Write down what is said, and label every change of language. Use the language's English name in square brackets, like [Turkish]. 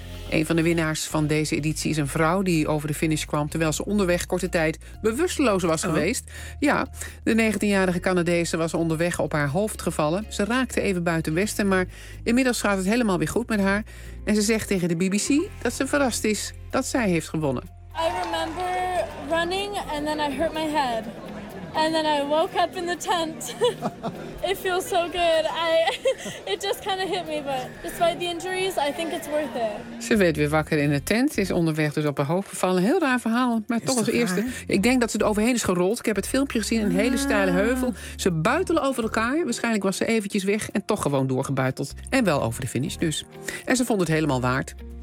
[Dutch] Een van de winnaars van deze editie is een vrouw die over de finish kwam terwijl ze onderweg korte tijd bewusteloos was geweest. Ja, de 19-jarige Canadese was onderweg op haar hoofd gevallen. Ze raakte even buiten westen, maar inmiddels gaat het helemaal weer goed met haar. En ze zegt tegen de BBC dat ze verrast is dat zij heeft gewonnen. [English] I remember running and then I hurt my head. And then I woke up in the tent. It feels so good. It just kind of hit me, but despite the injuries, I think it's worth it. [Dutch] Ze werd weer wakker in de tent. Ze is onderweg dus op haar hoofd gevallen. Heel raar verhaal, maar is toch als eerste. Ik denk dat ze er overheen is gerold. Ik heb het filmpje gezien, een hele steile heuvel. Ze buitelen over elkaar. Waarschijnlijk was ze eventjes weg en toch gewoon doorgebuiteld. En wel over de finish dus. En ze vond het helemaal waard.